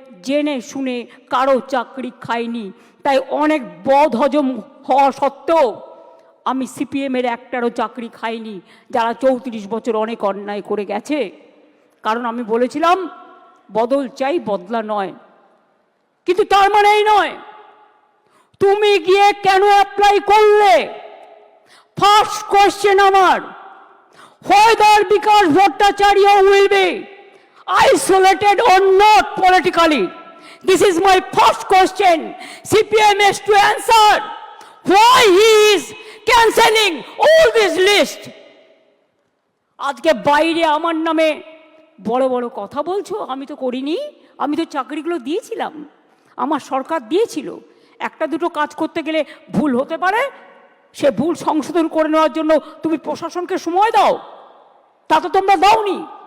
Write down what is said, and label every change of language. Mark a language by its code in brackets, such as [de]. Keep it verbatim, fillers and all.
[bn] জেনে শুনে কারো চাকরি খাইনি, তাই অনেক বদ হজম হওয়া সত্ত্বেও আমি সিপিএমের একটারও চাকরি খাইনি, যারা চৌত্রিশ বছর অনেক অন্যায় করে গেছে। কারণ আমি বলেছিলাম বদল চাই, বদলা নয়। কিন্তু তার মানে এই নয় তুমি গিয়ে কেন অ্যাপ্লাই করলে। [en] First question আমার, whether Vikas Bhattacharya will be isolated or not politically. This is my first question. C P M has to answer why he is cancelling all this list. [bn] আজকে বাইরে আমার নামে বড় বড় কথা বলছো, আমি তো করিনি, আমি তো চাকরিগুলো দিয়েছিলাম, আমার সরকার দিয়েছিল। একটা দুটো কাজ করতে গেলে ভুল হতে পারে, সে ভুল সংশোধন করে নেওয়ার জন্য তুমি প্রশাসনকে সময় দাও, তা তো তোমরা দাওনি।